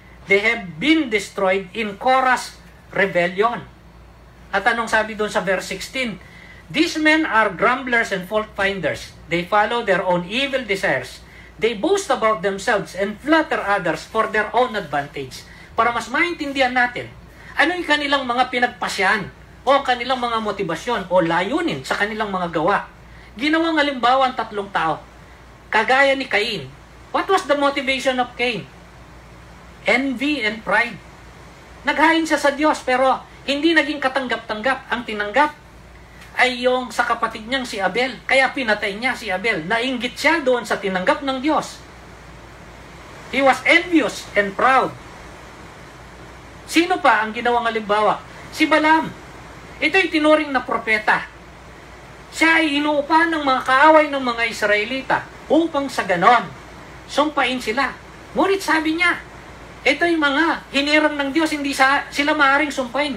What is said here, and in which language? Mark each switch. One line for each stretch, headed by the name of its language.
English: They have been destroyed in Korah's rebellion.
Filipino: At anong sabi doon sa
English: verse 16? These men are grumblers and fault finders. They follow their own evil desires. They boast about themselves and flatter others for their own advantage.
Filipino: Para mas maintindihan natin, ano yung kanilang mga pinagpasyan o kanilang mga motibasyon o layunin sa kanilang mga gawa. Ginawang halimbawa ang tatlong tao. Kagaya ni Cain.
English: What was the motivation of Cain? Envy and pride.
Filipino: Naghain siya sa Diyos pero hindi naging katanggap-tanggap. Ang tinanggap ay yung sa kapatid niyang si Abel. Kaya pinatay niya si Abel. Nainggit siya doon sa tinanggap ng Diyos.
English: He was envious and proud.
Filipino: Sino pa ang ginawang halimbawa? Si Balaam. Ito'y tinuring na propeta. Siya ay inuupahan ng mga kaaway ng mga Israelita upang sa ganon, sumpain sila. Ngunit sabi niya, ito'y mga hinirang ng Diyos, hindi sila maaaring sumpain.